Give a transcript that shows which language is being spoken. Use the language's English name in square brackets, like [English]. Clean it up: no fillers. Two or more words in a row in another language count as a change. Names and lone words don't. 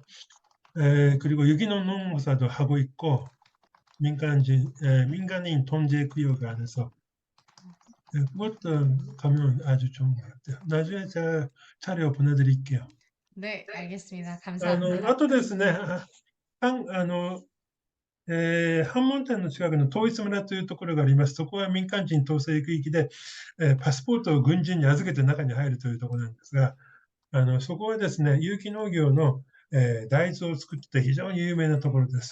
[Korean] 그리고 유기농 농사도 하고 있고 민간인 통제 구역 안에서 그것도 가면 아주 좋은 것 같아요. 나중에 제가 자료 보내드릴게요. 네, 알겠습니다. 감사합니다. [Japanese] あとですね、半門店の近くの統一村というところがあります。そこは民間人統制区域で、パスポートを軍人に預けて中に入るというところなんですが、そこはですね、有機農業の、大豆を作ってて非常に有名なところです。